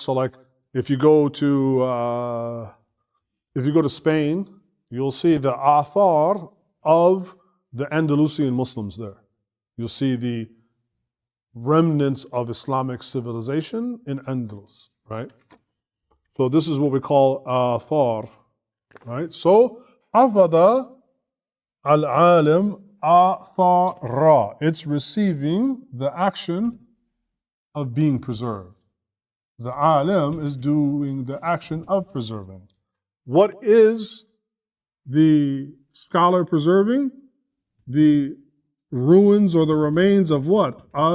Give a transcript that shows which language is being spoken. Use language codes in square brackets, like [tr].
[en] So like if you go to Spain, you'll see the athar of the Andalusian Muslims there. You'll see the remnants of Islamic civilization in Andalus, right? So this is what we call athar, right? [ar] So حفظ العالم آثارا. [en] It's receiving the action of being preserved. The alim is doing the action of preserving. What is the scholar preserving? The ruins or the remains of what?